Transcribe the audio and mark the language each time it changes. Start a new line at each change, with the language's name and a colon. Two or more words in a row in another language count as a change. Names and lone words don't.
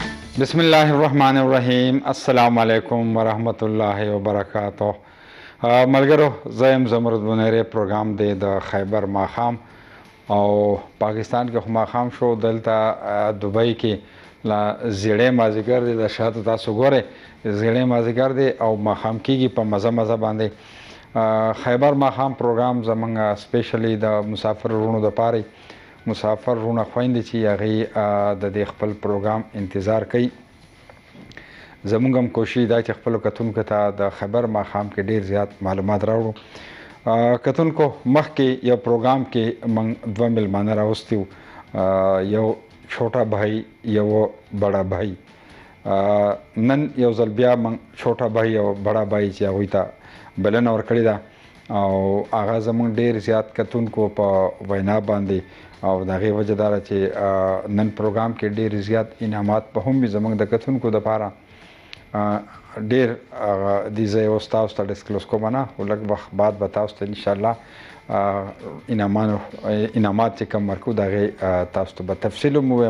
Arabic: بسم الله الرحمن الرحيم السلام عليكم ورحمة الله وبركاته.
Pashto: मलګرو زه یم زمرد بنیری پروګرام دی د خیبر ماښام او پاکستان کې خو ماښام شو، دلته دوبۍ کې لا زیړی مازدیګر دی، د شاته تاسو ګورئ زیړی مازدیګر دی او ماښام کېږي په مزه مزه باندې. خیبر ماښام پروګرام زمونږ سپیشلی د مسافر وروڼو دپاره، مسافر وروڼه خویندې چې هغې د دې خپل پروګرام انتظار کوي. زمونږ هم کوشش دا چې خپلو کتونکو ته د خیبر ماښام کې ډېر زیات معلومات راوړو. کتونکو مخکې یو پروګرام کې موږ دوه میلمانه راوستي وو، یو
Urdu: چھوٹا بھائی
Pashto: یو
Urdu: بڑا بھائی.
Pashto: نن یو ځل بیا موږ
Urdu: چھوٹا بھائی
Pashto: او
Urdu: بڑا بھائی
Pashto: چې هغوی ته بلنه ورکړې ده او هغه زموږ ډېر زیات کتونکو په وینا باندې او د هغې وجه دا ده چې نن پروګرام کې ډېر زیات انعامات به هم وي زموږ د کتونکو دپاره. ډېر دې زه اوس تاسو ته ډسکلوز کوم نه، خو لږ وخت بعد به تاسو ته انشاءالله انعامات چې کوم ورکو د هغې تاسو ته به تفصیل هم ووایم.